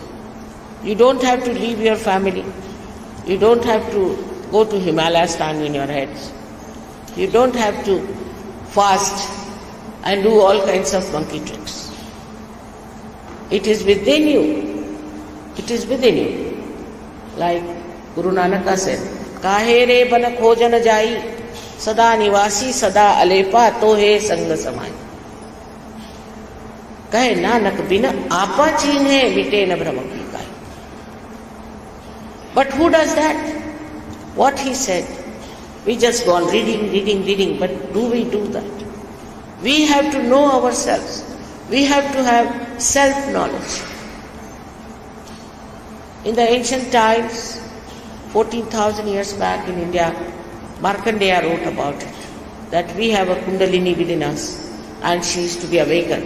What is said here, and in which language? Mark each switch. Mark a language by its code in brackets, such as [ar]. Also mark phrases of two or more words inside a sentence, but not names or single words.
[en] You don't have to leave your family. You don't have to go to Himalayas, stand in your heads. You don't have to fast and do all kinds of monkey tricks. It is within you. It is within you. Like Guru Nanak said, [pa] "ਕਾਹੇ ਰੇ ਬਨ ਖੋਜਨ ਜਾਈ, ਸਦਾ ਨਿਵਾਸੀ ਸਦਾ ਅਲੇਪਾ ਤੋਹੀ ਸੰਗਿ ਸਮਾਈ." ਕਹੇ ਨਾਨਕ ਬਿਨਾ ਆਪਾ ਚੀਨ੍ਹੇ ਮਿਟੇ ਨ ਭ੍ਰਮ ਕੀ ਕਾਈ. [en] But who does that? What he said. We just go on reading, but do we do that? We have to know ourselves. We have to have self-knowledge. In the ancient times, 14,000 years back in India, Markandeya wrote about it, that we have a Kundalini within us and she is to be awakened.